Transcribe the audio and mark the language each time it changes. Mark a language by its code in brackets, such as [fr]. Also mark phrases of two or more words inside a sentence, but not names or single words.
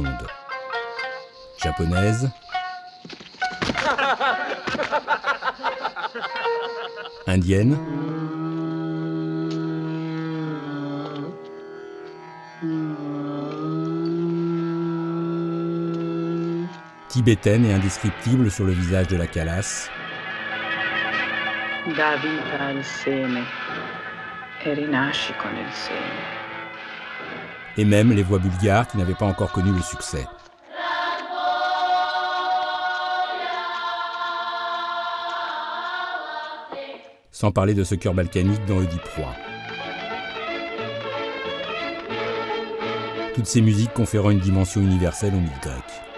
[fr] Japonaise, indienne, tibétaine et indescriptible sur le visage de la Calas. [it] Da vita al seme e rinasci con il seme. [fr] Et même les voix bulgares qui n'avaient pas encore connu le succès. Sans parler de ce chœur balkanique dans Oedipe Roi. Toutes ces musiques conférant une dimension universelle au mythe grec.